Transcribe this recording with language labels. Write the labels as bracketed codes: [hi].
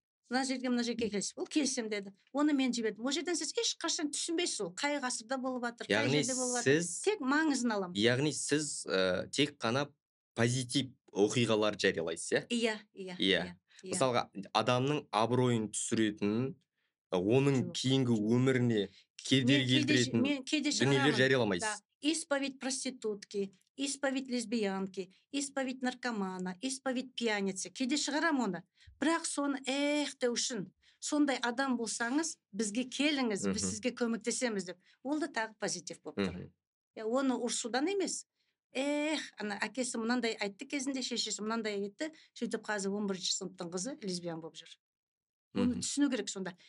[kk] Мына жерге келесіз. Ол келісем деді. Оны мен жібердім. Ол жерден сіз ешқашан түсінбейсіз, ол қай ғасырда болып жатыр, қай жерде болып жатыр. Тек маңызын аламын. Яғни сіз тек қана позитив оқиғалар жариялайсыз, Иә. Мысалға, адамның абыройын түсіретін, оның кейінгі өміріне кедергі келтіретін дүниелер жарияламайсыз. [ru] Исповедь проститутки, исповедь лесбиянки, исповедь наркомана, исповедь пьяницы. [kk] Кейде шығарам оны. Бірақ соны деу үшін сондай адам болсаңыз, бізге келіңіз, біз сізге көмектесеміз деп. Ол да тағы позитив болып тұр. Оны ұрсудан емес. Ана әкесі мынандай айтты кезінде, шешесі мынандай айтты, сөйтіп қазір 11-ші сыныптың қызы лесбиян болып жүр. Оны түсіну керек сонда.